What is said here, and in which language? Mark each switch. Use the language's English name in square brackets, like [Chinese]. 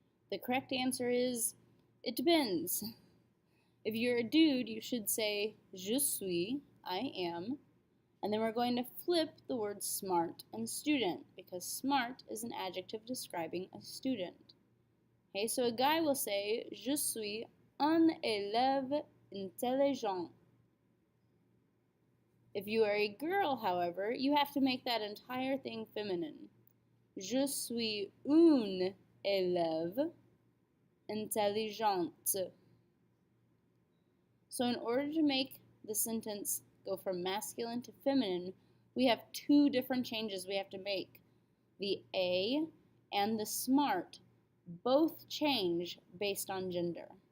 [English] The correct answer is, it depends. If you're a dude, you should say, [French] je suis, [English] I am. And then we're going to flip the words smart and student because smart is an adjective describing a student. Okay, so a guy will say, [French] je suis un élève intelligent. [English] If you are a girl, however, you have to make that entire thing feminine. [French] Je suis une élève intelligente. [English] So in order to make the sentence go from masculine to feminine, we have two different changes we have to make. The A and the smart both change based on gender.